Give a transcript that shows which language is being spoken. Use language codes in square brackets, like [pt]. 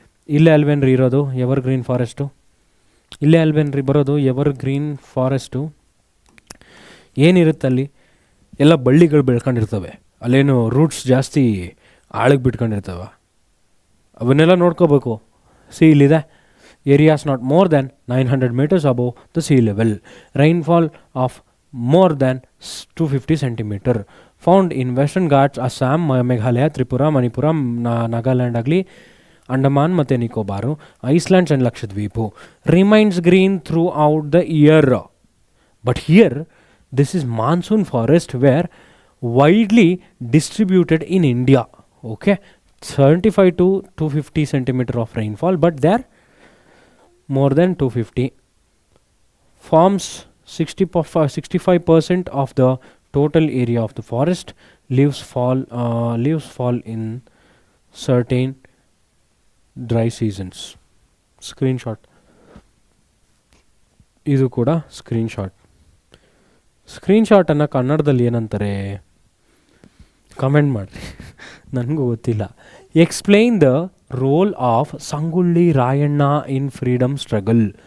[kn] ಇಲ್ಲೇ ಅಲ್ವೇನ್ರಿ ಇರೋದು evergreen forest? ಇಲ್ಲೇ ಅಲ್ವೇನ್ರಿ ಬರೋದು ಎವರ್ಗ್ರೀನ್ ಫಾರೆಸ್ಟು? ಏನಿರುತ್ತಲ್ಲಿ? ಎಲ್ಲ ಬಳ್ಳಿಗಳು ಬೆಳ್ಕೊಂಡಿರ್ತವೆ. ಅಲ್ಲೇನು ರೂಟ್ಸ್ ಜಾಸ್ತಿ ಆಳಕ್ಕೆ ಬಿಟ್ಕೊಂಡಿರ್ತವೆ. ಅವನ್ನೆಲ್ಲ ನೋಡ್ಕೋಬೇಕು. ಇಲ್ಲಿದೆ, [en] Areas not more than 900 meters above the sea level. Rainfall of more than 250 centimeter. Found in Western Ghats, Assam, Meghalaya, Tripura, Manipura, Nagaland [kn] ಆಗಲಿ, [en] ಅಂಡಮಾನ್ ಮತ್ತು Nicobar, islands and Lakshadweep. Remains green throughout the year. But here this is monsoon forest where widely distributed in India. Okay, 75 to 250 centimeter of rainfall, but there more than 250. Forms 65% of the total area of the forest. Leaves fall in certain dry seasons. Screenshot. [kn] ಇದು ಕೂಡ ಸ್ಕ್ರೀನ್ಶಾಟನ್ನು ಕನ್ನಡದಲ್ಲಿ ಏನಂತಾರೆ comment ಮಾಡಿರಿ, ನನಗೂ ಗೊತ್ತಿಲ್ಲ. [en] Explain the role of Sangolli Rayanna in freedom struggle.